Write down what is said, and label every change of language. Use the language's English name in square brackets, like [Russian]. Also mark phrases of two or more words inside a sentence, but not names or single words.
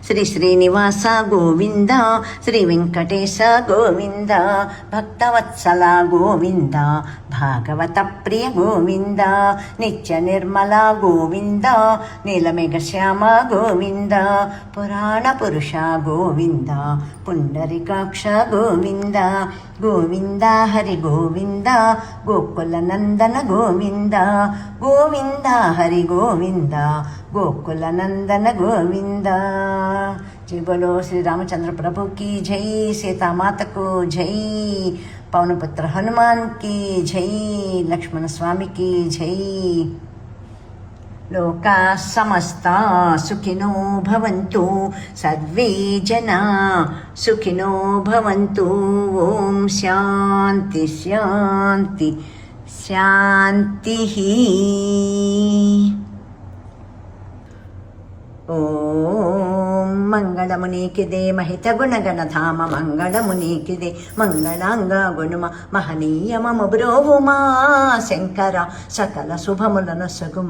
[Sanskrit] శ్రీ శ్రీనివాస గోవింద, శ్రీ వెంకటేశ గోవింద, భక్తవత్సల గోవింద, భాగవత ప్రియ గోవింద, నిత్య నిర్మల గోవింద, నీలమేఘ శ్యామ గోవింద, పురాణ పురుష గోవింద, పుండరికాక్ష గోవింద, గోవింద హరి గోవింద, గోకుల నందన గోవింద, గోవింద హరి గోవింద, గోకుల నందన గోవింద. [Hindi] जय बोलो श्री रामचंद्र प्रभु की जय, सीता माता को जय, पवनपुत्र हनुमान की जय, लक्ष्मण स्वामी की जय. [Sanskrit] लोका समस्ता सुखिनो भवन्तु, सर्वे जना सुखिनो भवन्तु. ओम शांति शांति शांतिः. [Telugu] ఓం మంగళమునికిదే మహిత గుణగణధామ, మంగళమునికిదే మంగళాంగ గుణమ, మహనీయమము బ్రోవుమా శంకర, సకల శుభములను సగుమా.